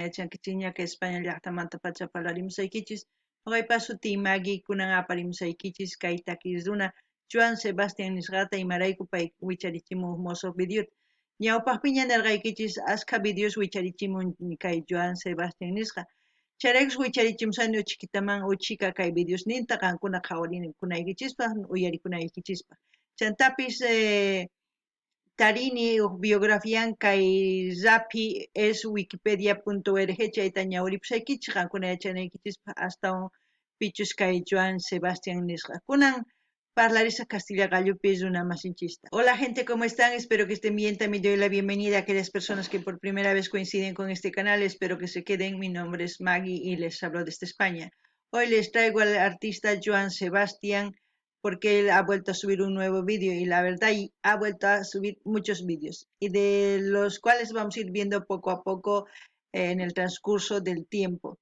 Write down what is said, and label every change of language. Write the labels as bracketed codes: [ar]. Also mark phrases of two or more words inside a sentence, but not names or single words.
[qu] yachankichis ñaqa España llaqtamanta pacha parlarimusaykichis noqaypas sutii Maggie kunan aparimusaykichis kay takis runa Joan Sebastián nisqata imarayku pay wicharichimun mozo videota ñawpaqpiña nirqaykichis askha videos wicharichimun kay Joan Sebastián nisqa chayraykus wicharichimusani uchikitaman uchika kay videos ninta qankuna qhawarikunaykichispa uyarikunaykichispaq chantapis tarini biografian kay Zapi es wikipedia.org chayta ñawripusaykichis qankuna yachanaykichis hasta pichus kay Joan Sebastián nisqa kunan parlarisa castilla gallupi runa masinchista. [es] Hola gente, ¿cómo están? Espero que estén bien. También doy la bienvenida a aquellas personas que por primera vez coinciden con este canal. Espero que se queden. Mi nombre es Maggie y les hablo desde España. Hoy les traigo al artista Joan Sebastián porque él ha vuelto a subir un nuevo vídeo y la verdad ha vuelto a subir muchos vídeos y de los cuales vamos a ir viendo poco a poco en el transcurso del tiempo.